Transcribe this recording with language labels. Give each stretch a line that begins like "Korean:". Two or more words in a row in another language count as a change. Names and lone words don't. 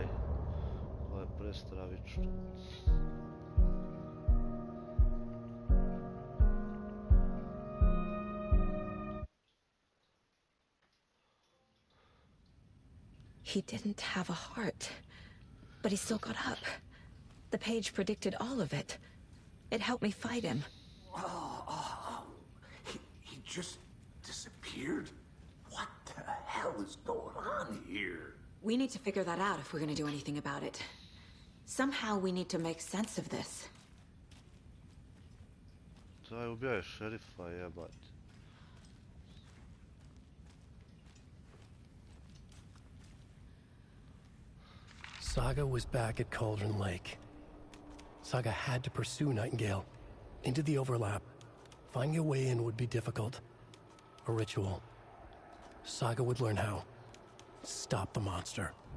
Croatian: Ovo je prestravično.
English: He didn't have a heart, but he still got up. The page predicted all of it. It helped me fight him. He just disappeared? What the hell is going on here? We need to figure that out if we're gonna do anything about it. Somehow we need to make sense of this.
Croatian: Taj ubio je šerifa, jebat.
English: Saga was back at Cauldron Lake. Saga had to pursue Nightingale. Into the overlap. Finding a way in would be difficult. A ritual. Saga would learn how. Stop the monster.